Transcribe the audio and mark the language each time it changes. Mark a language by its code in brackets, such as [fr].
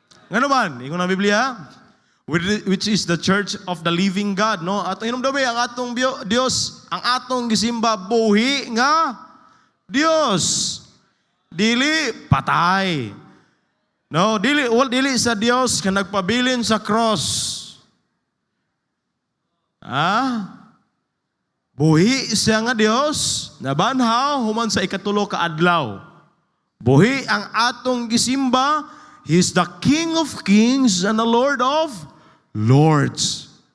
[ceb] Nga naman, ingon ang Biblia, [en] which is the church of the living God. No? [ceb] At inom daw ang atong Dios, ang atong gisimba, buhi nga Dios. Dili patay. No, dili sa Dios nga nagpabilin sa cross. Buhi siya nga Dios, nabanhaw human sa ikatulo ka adlaw. Buhi ang atong gisimba, [en] He is the King of Kings and the Lord of Lords.